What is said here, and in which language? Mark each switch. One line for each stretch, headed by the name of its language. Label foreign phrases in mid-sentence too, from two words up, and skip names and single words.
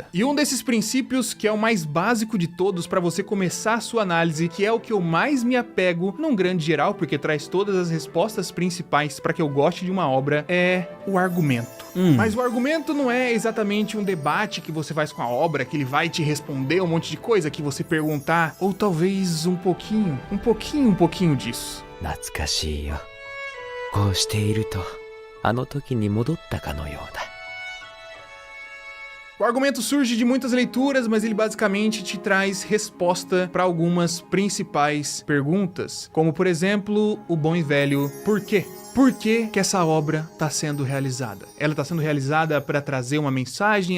Portuguese: E um desses princípios, que é o mais básico de todos para você começar a sua análise, que é o que eu mais me apego num grande geral, porque traz todas as respostas principais para que eu goste de uma obra, é o argumento. Mas o argumento não é exatamente um debate que você faz com a obra, que ele vai te responder um monte de coisa que você perguntar, ou talvez um pouquinho disso.
Japanese: 懐かしいよ。こうしているとあの時に戻ったかのようだ。
Portuguese: O argumento surge de muitas leituras, mas ele basicamente te traz resposta para algumas principais perguntas, como por exemplo, o bom e velho por quê? Por que essa obra está sendo realizada? Ela está sendo realizada para trazer uma mensagem?